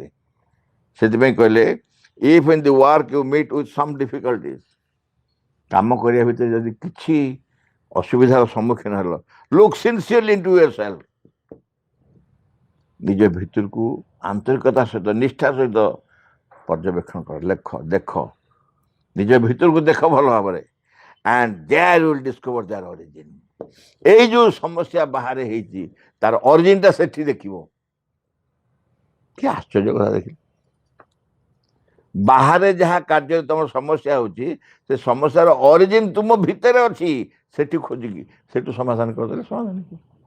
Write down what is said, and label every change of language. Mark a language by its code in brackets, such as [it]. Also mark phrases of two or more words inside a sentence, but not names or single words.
[or] ସେଥିପାଇଁ କହିଲେ [en] if in the work you meet with some difficulties, [or] କାମ କରିବା ଭିତରେ ଯଦି କିଛି ଅସୁବିଧାର ସମ୍ମୁଖୀନ ହେଲ, [en] look sincerely into yourself, [or] ନିଜ ଭିତରକୁ ଆନ୍ତରିକତା ସହିତ, ନିଷ୍ଠା ସହିତ ପର୍ଯ୍ୟବେକ୍ଷଣ କର, ଦେଖ, ନିଜ ଭିତରକୁ ଦେଖ ଭଲ ଭାବରେ। [en] and there you will discover their origin. [or] ଏଇ ଯୋଉ ସମସ୍ୟା ବାହାରେ ହେଇଛି ତାର ଅରିଜିନଟା ସେଠି ଦେଖିବ। କି ଆଶ୍ଚର୍ଯ୍ୟ କଥା ଦେଖିଲ। ବାହାରେ ଯାହା କାର୍ଯ୍ୟରେ ତମର ସମସ୍ୟା ହଉଛି, ସେ ସମସ୍ୟାର ଅରିଜିନ ତୁମ ଭିତରେ ଅଛି, ସେଠି ଖୋଜିକି ସେଠୁ ସମାଧାନ କରିଦେଲେ ସମାଧାନ ହେଇଯିବ।